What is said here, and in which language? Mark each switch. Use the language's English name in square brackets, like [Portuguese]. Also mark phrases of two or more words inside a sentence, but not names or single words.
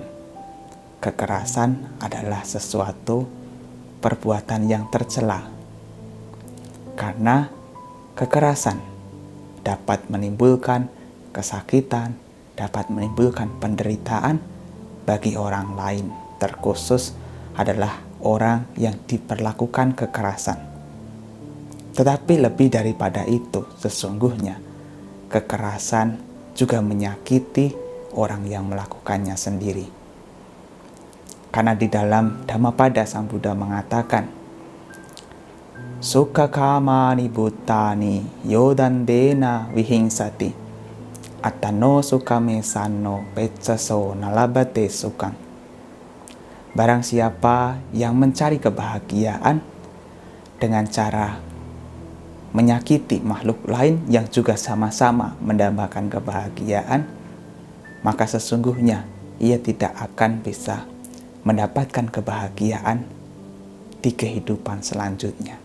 [Indonesian] Kekerasan adalah sesuatu perbuatan yang tercela, karena kekerasan dapat menimbulkan kesakitan, dapat menimbulkan penderitaan bagi orang lain, terkhusus adalah orang yang diperlakukan kekerasan. Tetapi lebih daripada itu, sesungguhnya kekerasan juga menyakiti orang yang melakukannya sendiri. Karena di dalam Dhammapada Sang Buddha mengatakan, [Pali] Sukha kamani bhutani yodandena vihingsati attano sukame sanno peccaso nalabate sukang. [Indonesian] Barang siapa yang mencari kebahagiaan dengan cara menyakiti makhluk lain yang juga sama-sama mendambakan kebahagiaan, maka sesungguhnya ia tidak akan bisa mendapatkan kebahagiaan di kehidupan selanjutnya.